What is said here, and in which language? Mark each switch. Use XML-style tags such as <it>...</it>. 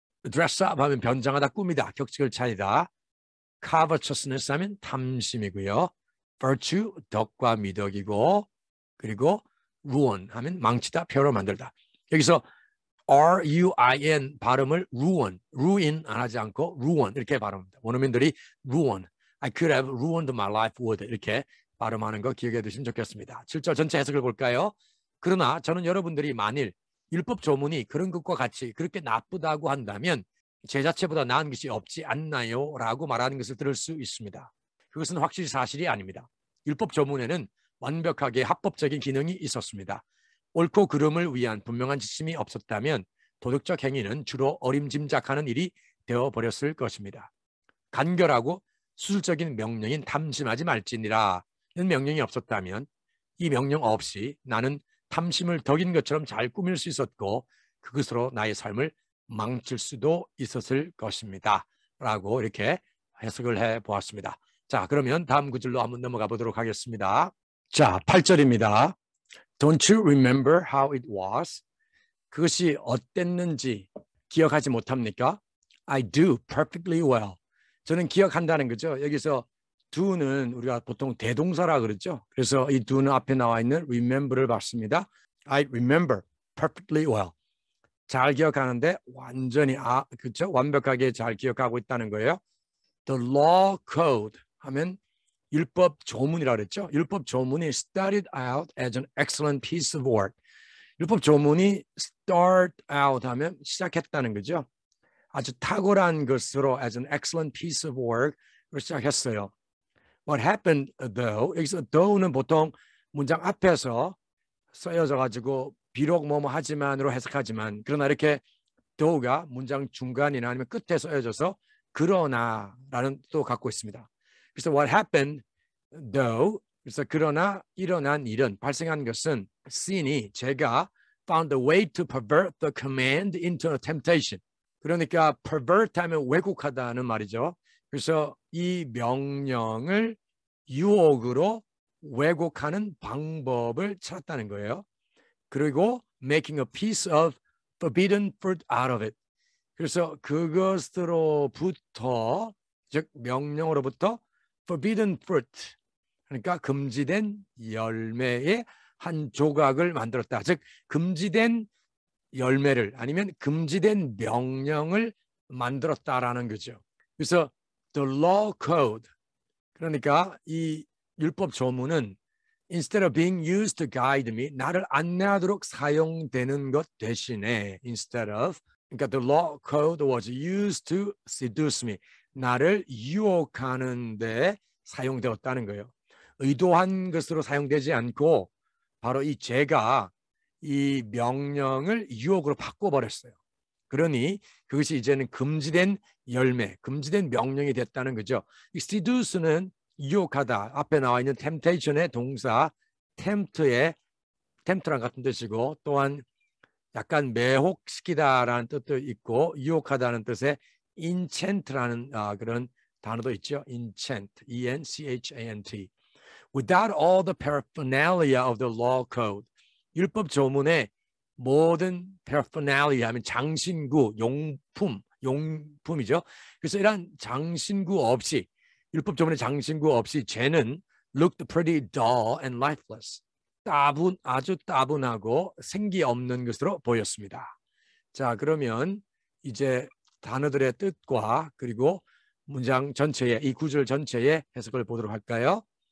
<ko>dress up 하면 변장하다, 꾸미다, 격식을 차리다. covetousness 하면 탐심이고요. virtue 덕과 미덕이고 그리고 ruin 하면 망치다, 폐허로 만들다. 여기서 R-U-I-N 발음을 ruin 안 하지 않고 ruin 이렇게 발음합니다. 원어민들이 ruin,</ko> <en>I could have ruined my life with</en> <ko>이렇게 발음하는 거 기억해 두시면 좋겠습니다. 7절 전체 해석을 볼까요? 그러나 저는 여러분들이 만일 율법 조문이 그런 것과 같이 그렇게 나쁘다고 한다면 제 자체보다 나은 것이 없지 않나요? 라고 말하는 것을 들을 수 있습니다. 그것은 확실히 사실이 아닙니다. 율법 조문에는 완벽하게 합법적인 기능이 있었습니다. 옳고 그름을 위한 분명한 지침이 없었다면 도덕적 행위는 주로 어림짐작하는 일이 되어버렸을 것입니다. 간결하고 수술적인 명령인 탐심하지 말지니라는 명령이 없었다면 이 명령 없이 나는 탐심을 덕인 것처럼 잘 꾸밀 수 있었고 그것으로 나의 삶을 망칠 수도 있었을 것입니다. 라고 이렇게 해석을 해보았습니다. 자, 그러면 다음 구절로 한번 넘어가 보도록 하겠습니다. 자, 8절입니다.</ko> <en>Don't you remember how it was?</en> <ko>그것이 어땠는지 기억하지 못합니까?</ko> <en>I do perfectly well.</en> <ko>저는 기억한다는 거죠. 여기서 do는 우리가 보통 대동사라 그러죠. 그래서 이 do는 앞에 나와 있는 remember를 봤습니다.</ko> <en>I remember perfectly well.</en> <ko>잘 기억하는데 완전히 그렇죠? 완벽하게 잘 기억하고 있다는 거예요.</ko> <en>The law code</en> <ko>하면 율법 조문이라고 그랬죠. 율법 조문이</ko> <en>started out as an excellent piece of work.</en> <ko>율법 조문이 start out 하면 시작했다는 거죠. 아주 탁월한 것으로</ko> <en>as an excellent piece of work</en> <ko>으로 시작했어요.</ko> <en>What happened though?</en> <ko>여기서 though는 보통 문장 앞에서 쓰여져 가지고 비록 뭐뭐 하지만으로 해석하지만 그러나 이렇게 though가 문장 중간이나 아니면 끝에 쓰여져서 그러나라는 뜻도 갖고 있습니다. 그래서</ko> <en>what happened though,</en> <ko>그래서 그러나 일어난 일은 발생한 것은 sin이 제가</ko> <en>found a way to pervert the command into a temptation.</en> <ko>그러니까 pervert 하면 왜곡하다는 말이죠. 그래서 이 명령을 유혹으로 왜곡하는 방법을 찾았다는 거예요. 그리고</ko> <en>making a piece of forbidden fruit out of it.</en> <ko>그래서 그것으로부터 즉 명령으로부터 forbidden fruit, 그러니까 금지된 열매의 한 조각을 만들었다. 즉 금지된 열매를 아니면 금지된 명령을 만들었다라는 거죠. 그래서</ko> <en>the law code,</en> <ko>그러니까 이 율법 조문은</ko> <en>instead of being used to guide me,</en> <ko>나를 안내하도록 사용되는 것 대신에 instead of, 그러니까</ko> <en>the law code was used to seduce me,</en> <ko>나를 유혹하는 데 사용되었다는 거예요. 의도한 것으로 사용되지 않고 바로 이 제가 이 명령을 유혹으로 바꿔버렸어요. 그러니 그것이 이제는 금지된 열매, 금지된 명령이 됐다는 거죠. 이 seduce는 유혹하다, 앞에 나와 있는 temptation의 동사 tempt랑 같은 뜻이고, 또한 약간 매혹시키다라는 뜻도 있고 유혹하다는 뜻의 enchant라는 그런 단어도 있죠. enchant, E-N-C-H-A-N-T.</ko> <en>Without all the paraphernalia of the law code,</en> <ko>율법 조문의 모든</ko> <en>paraphernalia</en> <ko>하면 장신구, 용품이죠. 그래서 이런 장신구 없이, 율법 조문의 장신구 없이 죄는</ko> <en>looked pretty dull and lifeless.</en> <ko>아주 따분하고 생기 없는 것으로 보였습니다. 자, 그러면 이제 단어들의 뜻과 그리고 문장 전체의, 이 구절 전체의 해석을 보도록 할까요?</ko>